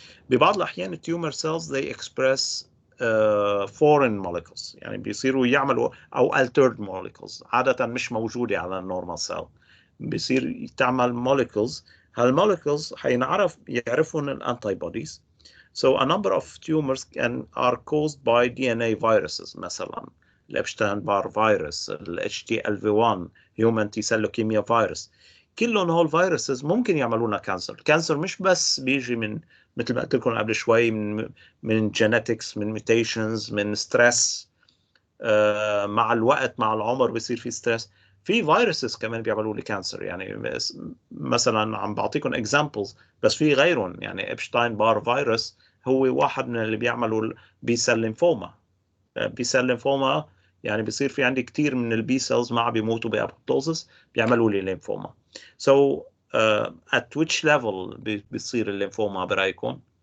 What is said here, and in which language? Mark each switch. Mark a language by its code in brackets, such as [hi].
[ar] ببعض الأحيان [en] tumor cells they express foreign molecules. [ar] يعني بيصيروا يعملوا أو altered molecules عادة مش موجودة على النورمال cell. بيصير تعمل molecules. هالmolecules حينعرف يعرفون الانتيبوديز. [en] So a number of tumors are caused by DNA viruses [ar] مثلا [en] الابشتاين-بار فيروس، ال HTLV1 Human T-cell leukemia virus. [ar] كلهم هول فيروسز ممكن يعملوا لنا كانسر. الكانسر مش بس بيجي من مثل ما قلت لكم قبل شوي من genetics، من mutations، من stress. مع الوقت مع العمر بيصير في ستريس. في فيروسز كمان بيعملوا لي كانسر. يعني مثلا عم بعطيكم اكزامبلز بس في غيرهم. يعني ابشتاين بار فيروس هو واحد من اللي بيعملوا بي سيل ليمفوما. بي سيل ليمفوما يعني بيصير في عندي كثير من البي سيلز ما بيموتوا بابوبتوزس بيعملوا لي ليمفوما. [en] So at which level [ar] بيصير الليمفوما برايكم؟